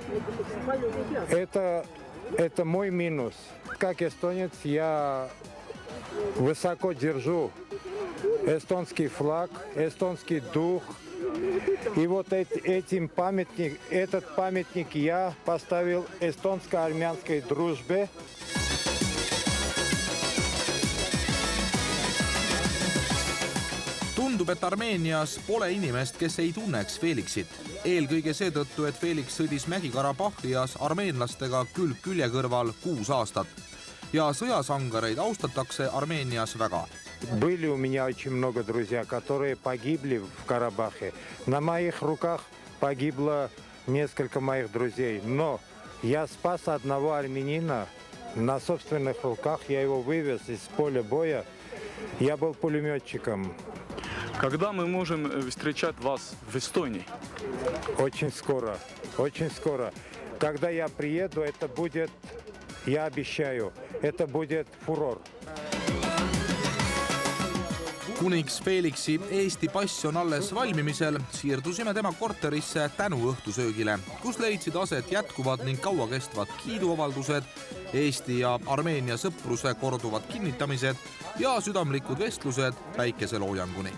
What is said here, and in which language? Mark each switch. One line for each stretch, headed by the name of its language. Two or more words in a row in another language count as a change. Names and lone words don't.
Russian: Это мой минус. Как эстонец я высоко держу эстонский флаг, эстонский дух. И вот этот памятник я поставил эстонско-армянской дружбе.
Estonian: Tundub, et Armeenias pole inimest, kes ei tunneks Felixit. Eelkõige seetõttu, et Felix sõdis Mägi-Karabahhias armeenlastega külg külje kõrval 6 aastat. Ja sõjasangareid austatakse Armeenias väga.
Russian: Были у меня очень много друзей, которые погибли в Карабахе. На моих руках погибло несколько моих друзей. Но я спас одного армянина на собственных руках. Я его вывез из поля боя. Я был пулеметчиком. Когда мы можем встречать вас в Эстонии? Очень скоро, очень скоро. Когда я приеду, это будет, я обещаю, это будет фурор.
Estonian: Kuniks Felixi Eesti pass on alles valmimisel, siirdusime tema korterisse tänuõhtusöögile, kus leidsid aset jätkuvad ning kauakestvad kiiduavaldused, Eesti ja Armeenia sõpruse korduvad kinnitamised ja südamlikud vestlused päikeseloojanguni.